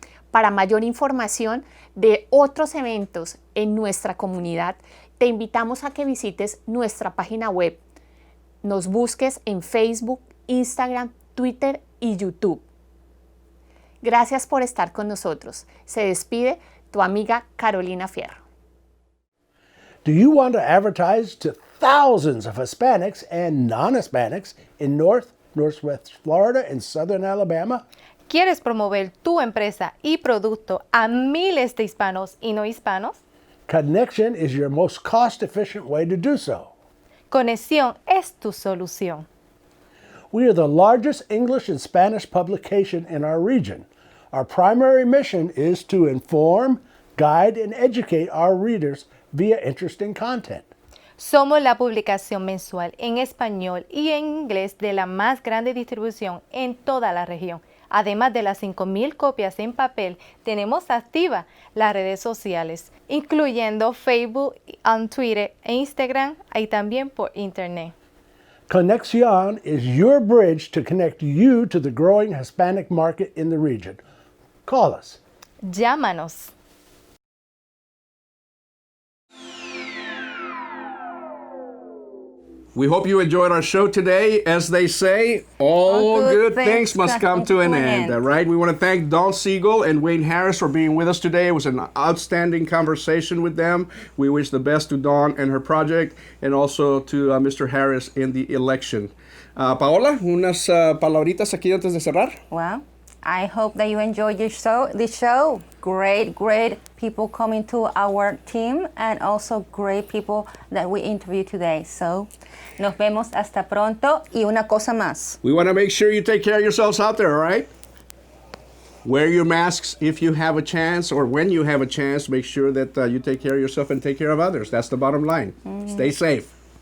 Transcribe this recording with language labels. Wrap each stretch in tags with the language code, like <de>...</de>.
<es>Para mayor información de otros eventos en nuestra comunidad, te invitamos a que visites nuestra página web. Nos busques en Facebook, Instagram, Twitter y YouTube. Gracias por estar con nosotros. Se despide tu amiga Carolina Fierro.</es> <en>Do you want to advertise to thousands of Hispanics and non-Hispanics in Northwest Florida and Southern Alabama?</en> <es>¿Quieres promover tu empresa y producto a miles de hispanos y no hispanos?</es> <en>Connection is your most cost-efficient way to do so.</en> <es>Conexión es tu solución.</es> <en>We are the largest English and Spanish publication in our region. Our primary mission is to inform, guide, and educate our readers via interesting content.</en> <es>Somos la publicación mensual en español y en inglés de la más grande distribución en toda la región. Además de las 5,000 copias en papel, tenemos activas las redes sociales, incluyendo Facebook, Twitter e Instagram, y también por Internet.</es> <en>Conexión is your bridge to connect you to the growing Hispanic market in the region. Call us.</en> <es>Llámanos.</es> <en>We hope you enjoyed our show today. As they say, all good things must come to an end. Right? We want to thank Dawn Siegel and Wayne Harris for being with us today. It was an outstanding conversation with them. We wish the best to Dawn and her project, and also to Mr. Harris in the election.</en> <es>Paola, unas palabritas aquí antes de cerrar.</es> <en>Well, I hope that you enjoyed this show. Great people coming to our team, and also great people that we interviewed today.</en> <es>So, nos vemos hasta pronto. Y una cosa más.</es> <en>We want to make sure you take care of yourselves out there, all right? Wear your masks if you have a chance, or when you have a chance, make sure that you take care of yourself and take care of others. That's the bottom line. Stay safe.</en>